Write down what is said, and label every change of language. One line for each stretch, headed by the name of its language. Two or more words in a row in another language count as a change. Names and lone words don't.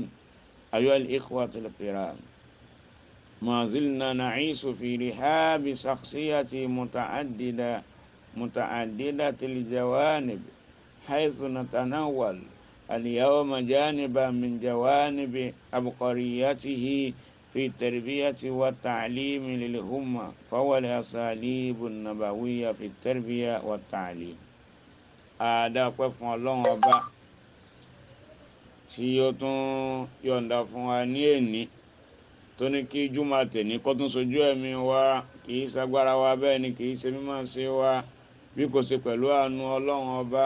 Arabic: أيها الإخوة الكرام، ما زلنا نعيش في رحاب شخصية متعددة الجوانب، حيث نتناول اليوم جانبا من جوانب عبقريته في التربية والتعليم للأمة، فهو الأساليب النبوية في التربية والتعليم.
Yoruba: Adúpẹ́ fún Ọlọ́run ọba tí ó tún yọ̀ǹda fún wa ní èní tó ní kí júmọ̀ tèní kó tún sojú ẹ̀mí wa. Kì í ṣagbára wa, bẹ́ẹ̀ ni kì í ṣe mímọ̀ ṣe wa, bí kò ṣe pẹ̀lú àánú Ọlọ́run ọba.